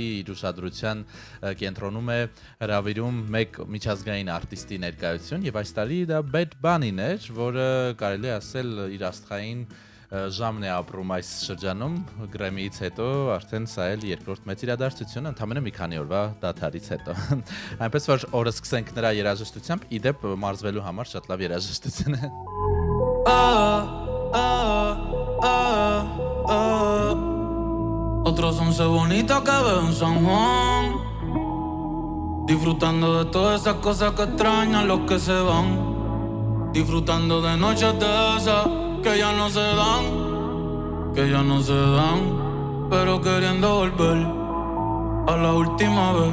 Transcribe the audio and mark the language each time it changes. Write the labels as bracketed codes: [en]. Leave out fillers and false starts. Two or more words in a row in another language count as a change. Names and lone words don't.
[hy] իր ուշադրության կենտրոնում է հրավիրում մեկ միջազգային արտիստի ներկայություն եւ այս տարի դա Bad Bunny-ն էր, որը կարելի է ասել իր աստղային ժամն է ապրում այս շրջանում, Գրեմիից հետո արդեն սա էլ երկրորդ մեծ իրադարձություն, ընդամենը մի քանի օրվա դադարից հետո։ Այնպես որ օրը սկսենք նրա երաժշտությամբ, իդեպ մարզվելու համար շատ լավ երաժշտություն է։ [es] Otros 11 bonitas que veo en San Juan, disfrutando de todas esas cosas que extrañan los que se van, disfrutando de noches de esas que ya no se dan, pero queriendo volver a la última vez.